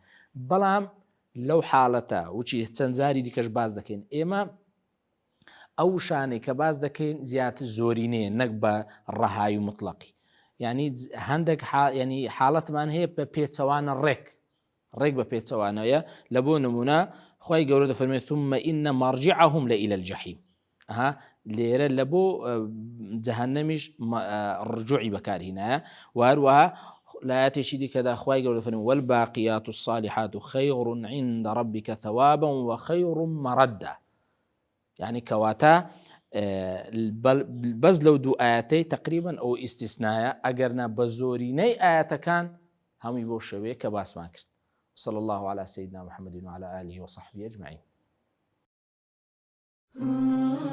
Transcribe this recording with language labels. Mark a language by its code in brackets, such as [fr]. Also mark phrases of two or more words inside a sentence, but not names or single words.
[ckb] بەڵام لەو حاڵەتە وچی چەند جاری دیکەش باز دەکەین، ئێمە ئەو شانەی کە باز دەکەین زیاتر زۆرینەیە، نەک بە ڕەهایی مطلقی. یعنی هەندێک ینی حاڵەتمان هەیە بە پێچەوانە ڕێک بە پێچەوانەیە. لە بۆ نمونە خوای گەورە دەفەرمێت [ar] ثم إن مرجعهم لإلى الجحيم. [ckb] لێرە لە بۆ جەهەنەمیش ڕجوعی بەکارهێنایە. و هەروەها لە ئاەتێکی دیکەدا خوای گەورە دەفەرمێت [ar] والباقيات الصالحات خير عند ربك ثوابا وخير مردا. [ckb] يعني کەواتە بەس لەو دوو ئاەتەی تقریبا ئەو ئیستیسنایە، ئەگەرنا بە زۆرینەی ئاەتەکان هەمووی بۆ شەوەیە کە باسمان کرد. [ar] صلى الله على سيدنا محمد وعلى آله وصحبه أجمعين.